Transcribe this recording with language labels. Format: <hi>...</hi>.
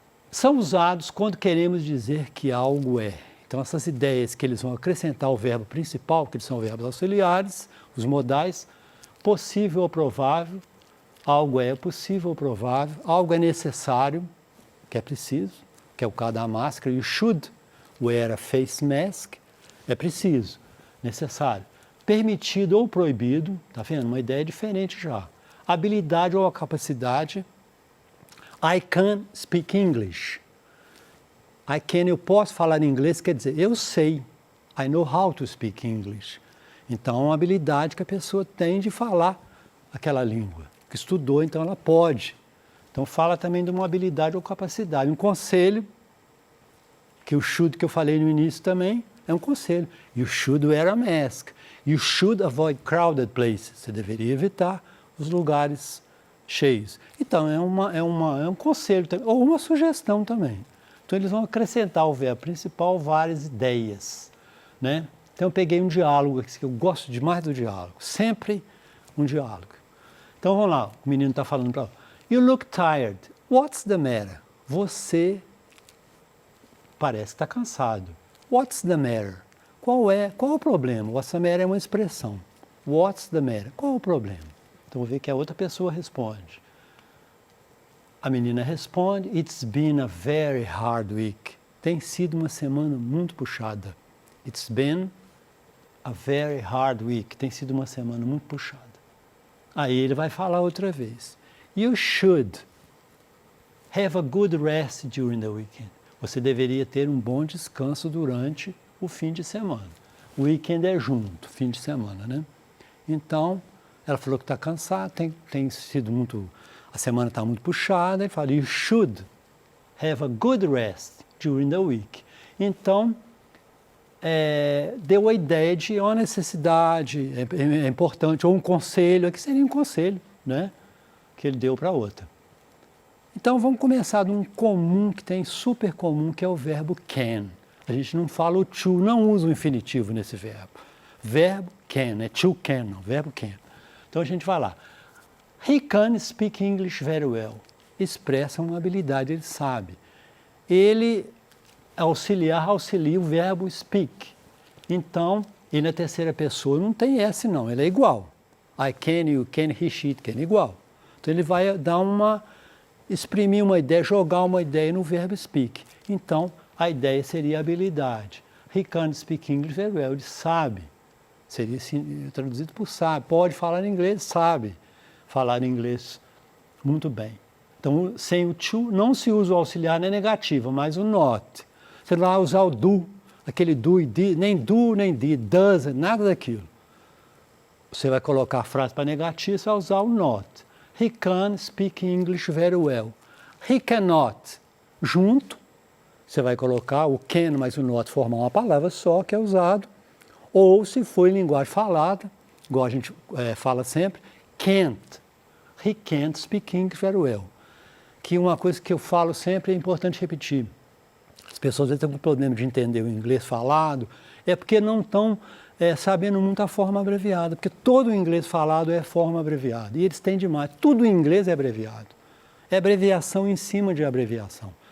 <pt>São usados quando queremos dizer que algo é. Então, essas ideias que eles vão acrescentar ao verbo principal, que eles são verbos auxiliares, os modais, possível ou provável, algo é possível ou provável, algo é necessário, que é preciso, que é o caso da máscara,</pt> <en>you should wear a face mask,</en> <pt>é preciso, necessário. Permitido ou proibido, tá vendo? Uma ideia diferente já. Habilidade ou a capacidade,</pt> <en>I can speak English. I can,</en> <pt>eu posso falar inglês, quer dizer, eu sei.</pt> <en>I know how to speak English.</en> <pt>Então, é uma habilidade que a pessoa tem de falar aquela língua. Que estudou, então ela pode. Então, fala também de uma habilidade ou capacidade. Um conselho, que o should que eu falei no início também, é um conselho.</pt> <en>You should wear a mask. You should avoid crowded places.</en> <pt>Você deveria evitar os lugares cheios. Então, é um conselho também, ou uma sugestão também. Então, eles vão acrescentar ao verbo principal várias ideias, né? Então, eu peguei um diálogo aqui, que eu gosto demais do diálogo. Sempre um diálogo. Então, vamos lá. O menino está falando para ela.</pt> <en>You look tired. What's the matter?</en> <pt>Você parece que está cansado.</pt> <en>What's the matter?</en> <pt>Qual o problema? What's the matter é uma expressão.</pt> <en>What's the matter?</en> <pt>Qual o problema? Então, vou ver que a outra pessoa responde. A menina responde,</pt> <en>It's been a very hard week.</en> <pt>Tem sido uma semana muito puxada.</pt> <en>It's been a very hard week.</en> <pt>Tem sido uma semana muito puxada. Aí ele vai falar outra vez.</pt> <en>You should have a good rest during the weekend.</en> <pt>Você deveria ter um bom descanso durante o fim de semana. O weekend é junto, fim de semana, né? Então, ela falou que está cansada, tem sido muito... A semana está muito puxada, ele fala,</pt> <en>you should have a good rest during the week.</en> <pt>Então, deu a ideia de uma necessidade, é importante, ou um conselho, aqui seria um conselho, né? Que ele deu para a outra. Então, vamos começar de um comum, que tem super comum, que é o verbo can. A gente não fala o to, não usa o infinitivo nesse verbo. Verbo can, é to can, não, verbo can. Então, a gente vai lá.</pt> <en>He can speak English very well.</en> <pt>Expressa uma habilidade, ele sabe. Ele, auxilia o verbo speak. Então, e na terceira pessoa não tem S não, ele é igual.</pt> <en>I can, you can, he, she, it can,</en> <pt>igual. Então, ele vai dar exprimir uma ideia, jogar uma ideia no verbo speak. Então, a ideia seria habilidade.</pt> <en>He can speak English very well,</en> <pt>ele sabe. Seria assim, traduzido por sabe. Pode falar inglês, sabe falar inglês muito bem. Então, sem o to, não se usa o auxiliar na negativa, mas o not. Você não vai usar o do, aquele do e did, nem do, nem did, does, nada daquilo. Você vai colocar a frase para negativa, você vai usar o not.</pt> <en>He can speak English very well. He cannot.</en> <pt>Junto, você vai colocar o can mais o not, formar uma palavra só, que é usado. Ou, se for em linguagem falada, igual a gente fala sempre, can't.</pt> <en>He can't speak English very well.</en> <pt>Que uma coisa que eu falo sempre é importante repetir. As pessoas têm um problema de entender o inglês falado, é porque não estão sabendo muito a forma abreviada, porque todo o inglês falado é forma abreviada, e eles têm demais. Tudo em inglês é abreviado. É abreviação em cima de abreviação.</pt>